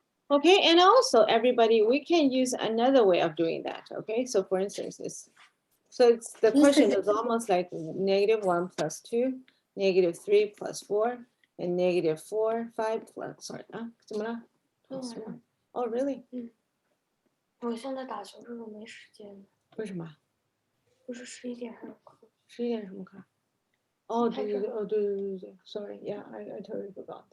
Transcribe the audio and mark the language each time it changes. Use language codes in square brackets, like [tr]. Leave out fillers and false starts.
[en] Okay, and also everybody, we can use another way of doing that, okay? So for instance, it's the question is almost like -1 plus 2, -3 plus 4, and -4, 5 plus, sorry, [zh] 怎么了? [en] Plus 1. Oh, really? [zh] 我现在打球这个没时间，为什么？不是11点还有课。 11点什么课？哦，对，对 [en] ，sorry, yeah, I totally forgot.